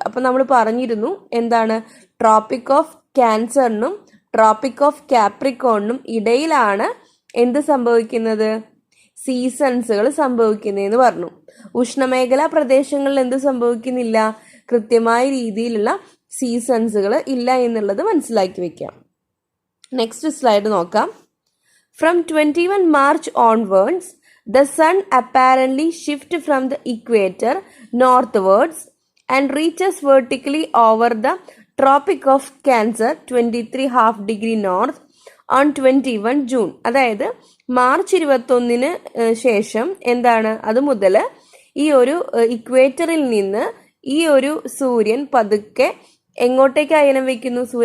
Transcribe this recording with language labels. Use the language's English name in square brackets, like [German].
[Malayalam] അപ്പം നമ്മൾ പറഞ്ഞിരുന്നു എന്താണ്? ട്രോപ്പിക് ഓഫ് ക്യാൻസറിനും ട്രോപ്പിക് ഓഫ് കാപ്രിക്കോണിനും ഇടയിലാണ് എന്ത് സംഭവിക്കുന്നത്? സീസൺസുകൾ സംഭവിക്കുന്നതെന്ന് പറഞ്ഞു. ഉഷ്ണമേഖലാ പ്രദേശങ്ങളിൽ എന്ത് സംഭവിക്കുന്നില്ല? കൃത്യമായ രീതിയിലുള്ള സീസൺസുകൾ ഇല്ല എന്നുള്ളത് മനസ്സിലാക്കി വെക്കാം. നെക്സ്റ്റ് സ്ലൈഡ് നോക്കാം. [English] From 21 March onwards, the sun apparently shifts from the equator northwards and reaches vertically over the Tropic of Cancer 23.5° north on 21 June. [Malayalam] അതായത് മാർച്ച് 21 ശേഷം എന്താണ്? അത് മുതൽ ഈ ഒരു ഇക്വേറ്ററിൽ നിന്ന് ഈ ഒരു സൂര്യൻ പതുക്കെ എങ്ങോട്ടേക്ക് അയനം വയ്ക്കുന്നു?